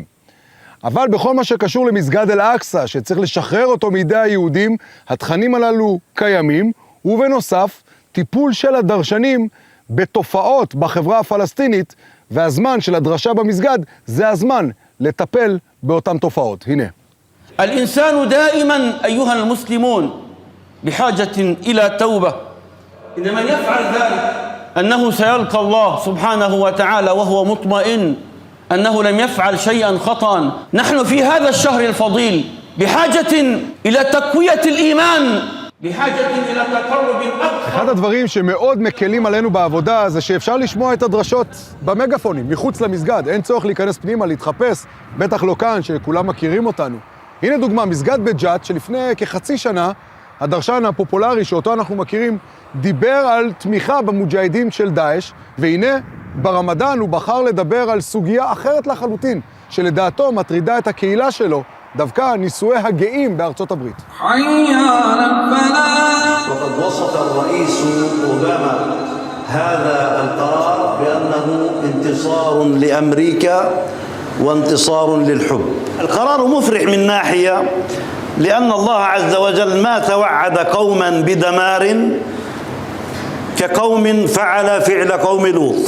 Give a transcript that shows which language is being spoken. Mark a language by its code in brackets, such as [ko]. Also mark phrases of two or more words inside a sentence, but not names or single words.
[he] אבל בכל מה שקשור למסגד אל-אקצא, שצריך לשחרר אותו מידי היהודים, התכנים הללו קיימים, ובנוסף, טיפול של הדרשנים בתופעות בחברה הפלסטינית, והזמן של הדרשה במסגד זה הזמן לטפל באותן תופעות. הנה. [ar] الإنسان دائما أيها المسلمون بحاجة إلى توبة. إن من يفعل ذلك أنه سيلقى الله سبحانه وتعالى وهو مطمئن أنه لم يفعل شيئا خطأ. نحن في هذا الشهر الفضيل بحاجة إلى تقوية الإيمان. [he] אחד הדברים שמאוד מקלים עלינו בעבודה זה שאפשר לשמוע את הדרשות במגפונים, מחוץ למסגד. אין צורך להיכנס פנימה, להתחפש, בטח לא כאן, שכולם מכירים אותנו. הנה דוגמה, מסגד בג'ת, שלפני כחצי שנה, הדרשן הפופולרי שאותו אנחנו מכירים, דיבר על תמיכה במוג'הידים של דאעש, והנה, ברמדאן הוא בחר לדבר על סוגיה אחרת לחלוטין, שלדעתו מטרידה את הקהילה שלו, דווקא נישואי הגאים בארצות הברית. [ar] وقد وصف الرئيس أوباما هذا القرار بأنه انتصار لأمريكا وانتصار للحب. القرار مفرح من ناحية لأن الله عز وجل ما توعد قوما بدمار كقوم فعل فعل قوم لوط.